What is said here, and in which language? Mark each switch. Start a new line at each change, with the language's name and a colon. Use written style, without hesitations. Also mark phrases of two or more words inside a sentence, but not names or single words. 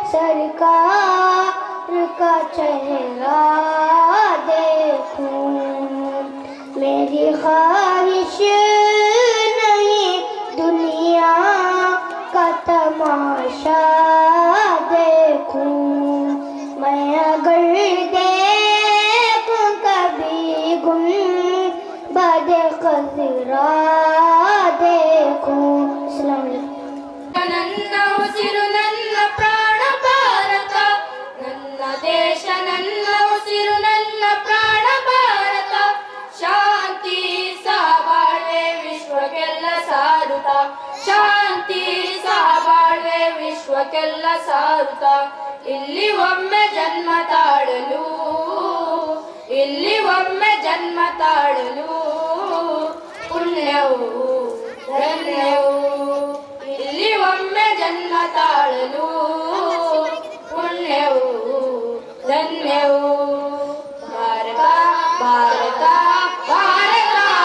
Urdu: سرکار کا چہرہ دیکھوں میری خواہش نہیں دنیا کا تماشا دیکھوں میں اگر دیکھوں کبھی گنبد خضرا دیکھوں السلام علیکم
Kannada: ನನ್ನ ಉಸಿರು ನನ್ನ ಪ್ರಾಣ ಭಾರತ ನನ್ನ ದೇಶ ನನ್ನ ಉಸಿರು ನನ್ನ ಪ್ರಾಣ ಭಾರತ ಶಾಂತಿ ಸಹಬಾಳ್ವೆ ವಿಶ್ವಕ್ಕೆಲ್ಲ ಸಾರುತ್ತ ಶಾಂತಿ ಸಹಬಾಳ್ವೆ ವಿಶ್ವಕ್ಕೆಲ್ಲ ಸಾರುತ್ತ ಇಲ್ಲಿ ಒಮ್ಮೆ ಜನ್ಮ ತಾಳಲು ಇಲ್ಲಿ ಒಮ್ಮೆ ಜನ್ಮ ತಾಳಲು ಪುಣ್ಯವು ಧನ್ಯವು ಇಲ್ಲಿ ಒಮ್ಮೆ ಜನ್ಮ ತಾಳಲು ಪುಣ್ಯವು ಧನ್ಯವು ಭಾರತ ಭಾರತ ಭಾರತ